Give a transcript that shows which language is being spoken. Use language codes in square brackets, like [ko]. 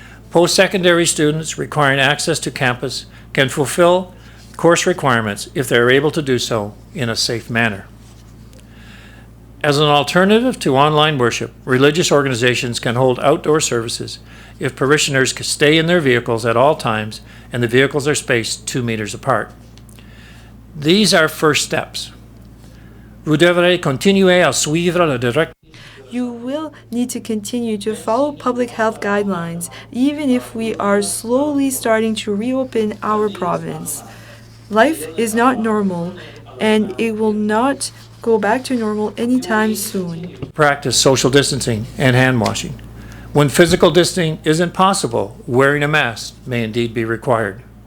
[en] Post-secondary students requiring access to campus can fulfill course requirements if they are able to do so in a safe manner. As an alternative to online worship, religious organizations can hold outdoor services if parishioners can stay in their vehicles at all times and the vehicles are spaced 2 meters apart. These are first steps. [fr] Vous devrez continuer à suivre la directive. [en] You will need to continue to follow public health guidelines, even if we are slowly starting to reopen our province. Life is not normal, and it will not go back to normal anytime soon. Practice social distancing and hand washing. When physical distancing isn't possible, wearing a mask may indeed be required.